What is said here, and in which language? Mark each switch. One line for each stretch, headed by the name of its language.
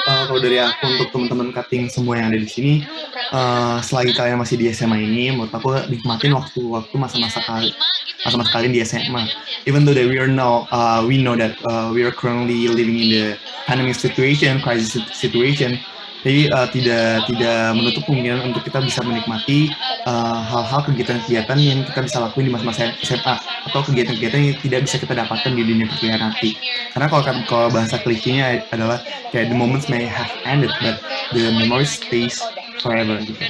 Indonesian: Kalau dari aku untuk teman-teman cutting semua yang ada di sini, selagi kalian masih di SMA ini, menurut aku nikmatin waktu masa-masa kalian di SMA.
English: Even though that we know that we are currently living in the pandemic situation, crisis situation.
Indonesian: Jadi tidak menutup kemungkinan untuk kita bisa menikmati hal-hal kegiatan-kegiatan yang kita bisa lakuin di masa-masa SMA atau kegiatan-kegiatan yang tidak bisa kita dapatkan di dunia perkuliahan nanti. Karena kalau bahasa klise-nya adalah kayak
English: the moments may have ended but the memory stays forever
Indonesian: gitu.